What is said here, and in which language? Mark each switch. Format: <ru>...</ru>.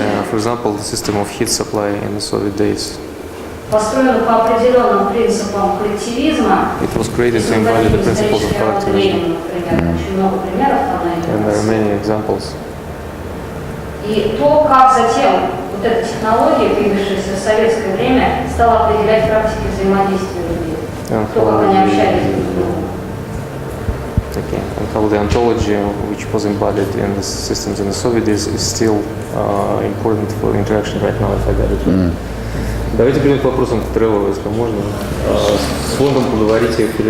<en>For example, the system of heat supply in the Soviet days.</en> <ru>Построено по определенным принципам коллективизма.</ru> <en>It was created to embody the principles of collectivism.</en> <ru>Очень много примеров там.</ru> <en>And there are many examples.</en> <ru>И то, как затем вот эта технология, появившаяся в советское время, стала определять практики взаимодействия людей. То, как они общались друг с другом.</ru> <en>Okay. And how the ontology, which was embodied in the systems in the Soviet days, is still important for interaction right now, if I got it right.</en> <ru>Давайте перейдем к вопросам к Тревору, если можно. С фондом поговорите.</ru>